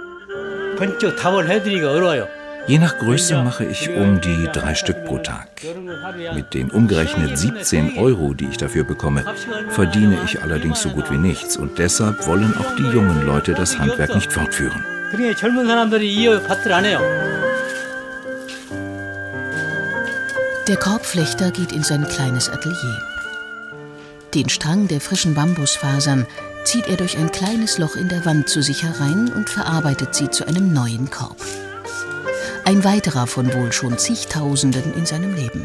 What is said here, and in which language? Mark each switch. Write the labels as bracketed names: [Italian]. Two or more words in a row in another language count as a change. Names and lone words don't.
[German] Je nach Größe mache ich um die 3 Stück pro Tag. Mit den umgerechnet 17 €, die ich dafür bekomme, verdiene ich allerdings so gut wie nichts. Und deshalb wollen auch die jungen Leute das Handwerk nicht fortführen. [Korean] 그러니까 젊은 사람들이 이 밭을 안 해요. [German] Der Korbflechter geht in sein kleines Atelier. Den Strang der frischen Bambusfasern zieht er durch ein kleines Loch in der Wand zu sich herein und verarbeitet sie zu einem neuen Korb. Ein weiterer von wohl schon zigtausenden in seinem Leben.